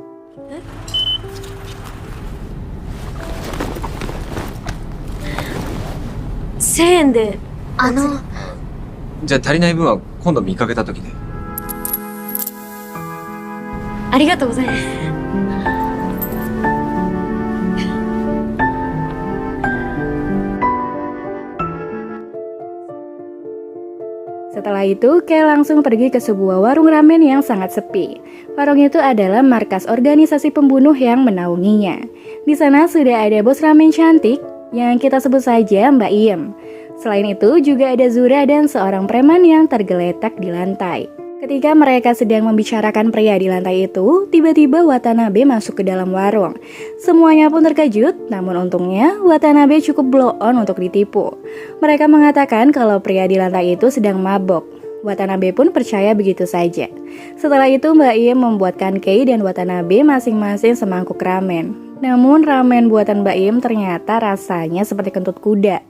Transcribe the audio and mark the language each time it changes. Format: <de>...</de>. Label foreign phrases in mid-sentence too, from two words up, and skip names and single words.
<ja>1000 円でじゃあ足りない分は今度見かけた時で。ありがとうございます。</ja> <id>Setelah Setelah itu, Kei langsung pergi ke sebuah warung ramen yang sangat sepi. Warung itu adalah markas organisasi pembunuh yang menaunginya. Di sana sudah ada bos ramen cantik yang kita sebut saja Mbak Iem. Selain itu, juga ada Zura dan seorang preman yang tergeletak di lantai. Ketika mereka sedang membicarakan pria di lantai itu, tiba-tiba Watanabe masuk ke dalam warung. Semuanya pun terkejut, namun untungnya Watanabe cukup blow on untuk ditipu. Mereka mengatakan kalau pria di lantai itu sedang mabok. Watanabe pun percaya begitu saja. Setelah itu Mbak Iem membuatkan Kei dan Watanabe masing-masing semangkuk ramen. Namun ramen buatan Mbak Iem ternyata rasanya seperti kentut kuda.</id>